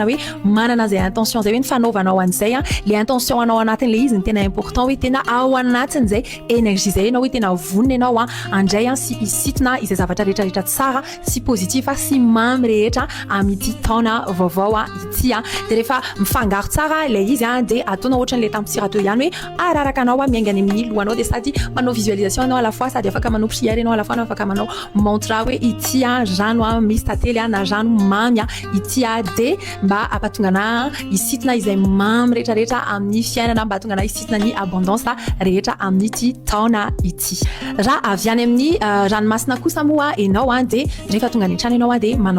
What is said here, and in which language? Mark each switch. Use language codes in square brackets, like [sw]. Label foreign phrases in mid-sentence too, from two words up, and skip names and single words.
[mg] hoe manana zay intention zay hoe ny fanaovanao an'izay le intention anao anatin'le izy ny tena important hoe tena ao anatin'izay énergie zay anao hoe tena vonona ianao andray sy isitona izay zavatra rehetrarehetra tsara sy positif sy mamy rehetra amin'ity taona vaovao ity de rehefa mifangaro tsara ilay izy de ataonao ohatran'le tampitsira teo ihany hoe araraka anao miaingany amin'ny lohanao de sady manao visualisation anao [fr] à la fois [mg] sady afaka manao prière anao [fr] à la fois [mg] afaka manao mantra hoe ity rano misy tantely na rano mamy ity de mba ampatongana isitona izay mamy rehetrarehetra amin'ny fiainana mba atongana isitona ny abondance rehetra amin'ity taona ity raha avy any amin'ny ranomasina kosa moa enao de rehefa tonga ny trano enao de manao